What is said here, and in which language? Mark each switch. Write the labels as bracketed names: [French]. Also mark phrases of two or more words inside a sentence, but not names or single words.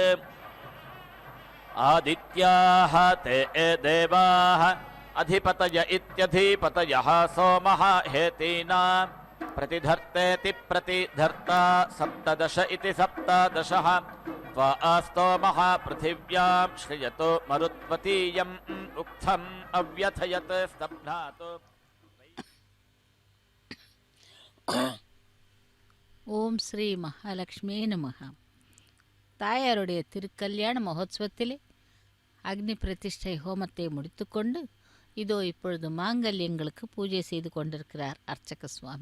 [Sanskrit] आदित्याः ते देवाः अधिपतय इत्यधिपतयः सोमः हेतीनां प्रतिधर्तेति प्रतिधर्ता सप्तदश इति सप्तदशः त्वास्तोमः पृथिव्यां श्रियतो मरुत्वतीयम् उक्थम् अव्यथयत् स्तब्धात्. ॐ श्री महालक्ष्मी नमः. [Tamil] தாயாருடைய திருக்கல்யாண மகோத்சவத்திலே அக்னி பிரதிஷ்டை ஹோமத்தை முடித்துக்கொண்டு இதோ இப்பொழுது மாங்கல்யங்களுக்கு பூஜை செய்து கொண்டிருக்கிறார் அர்ச்சக சுவாமி.